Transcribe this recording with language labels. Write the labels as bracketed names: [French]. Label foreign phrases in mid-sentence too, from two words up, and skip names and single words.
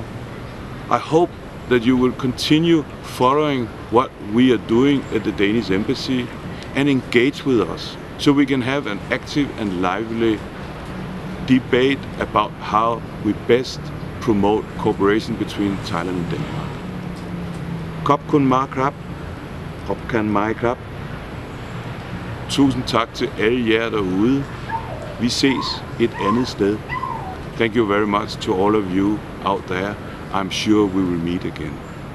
[English] I hope that you will continue following what we are doing at the Danish embassy and engage with us so we can have an active and lively debate about how we best promote cooperation between Thailand and Denmark. [Thai] ขอบคุณมากครับ พบกันไหมครับ [Danish] Tusind tak til alle jer derude. Vi ses et andet sted. [English] Thank you very much to all of you out there. I'm sure we will meet again.